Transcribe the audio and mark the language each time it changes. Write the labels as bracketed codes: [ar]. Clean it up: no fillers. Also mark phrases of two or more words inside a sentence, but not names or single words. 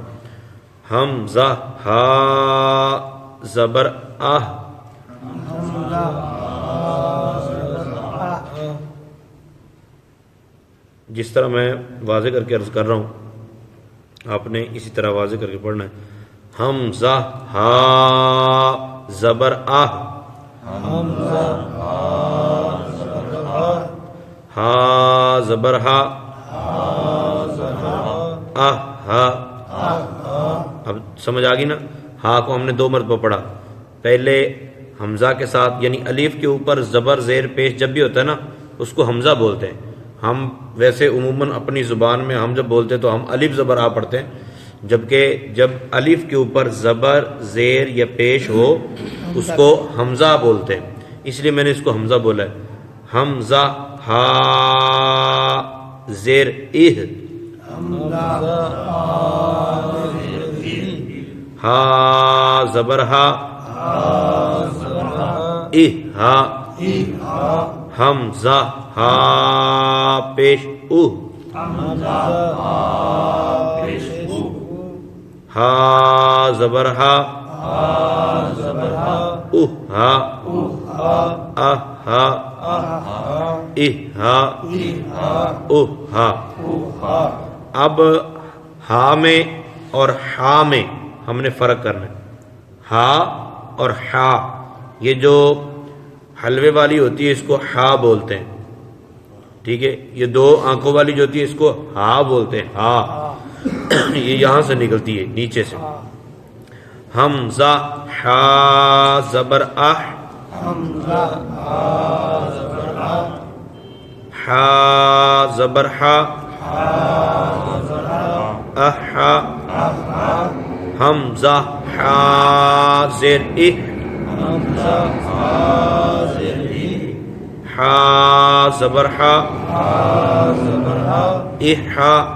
[ur] حمزہ ہا زبر آہ، جس طرح میں واضح کر کے عرض کر رہا ہوں آپ نے اسی طرح واضح کر کے پڑھنا ہے. حمزہ ہا زبر آہ، ہا زبر ہا، آہ ہا. اب سمجھ آ گئی نا. ہا کو ہم نے 2 مرتبہ پڑھا. پہلے حمزہ کے ساتھ یعنی الف کے اوپر زبر زیر پیش جب بھی ہوتا ہے نا اس کو حمزہ بولتے ہیں. ہم ویسے عموماً اپنی زبان میں ہم جب بولتے ہیں تو ہم الف زبر آ پڑھتے ہیں، جبکہ جب الف کے اوپر زبر زیر یا پیش ہو اس کو حمزہ بولتے ہیں. اس لیے میں نے اس کو حمزہ بولا ہے. حمزہ ہا زیر اہ، ہا زبر ہا، اہ ہا. حمزہ ہا پیش اوہ، ہا زبر ہا، اوہ ہا، آہ ہا، اہ ہا، اوہ ہا. اب ہا میں اور ہا میں ہم نے فرق کرنا ہے. ہا اور ہا، یہ جو حلوے والی ہوتی ہے اس کو ہا بولتے ہیں، ٹھیک ہے. یہ 2 آنکھوں والی جو ہوتی ہے اس کو ہا بولتے ہیں. ہا یہ یہاں سے نکلتی ہے نیچے سے. حمزہ ہا زبر آہ، ہا زبر ہا، آہ ہا. حمزہ ہا زیر اہ، ہا زبر ہا، اہ ہا.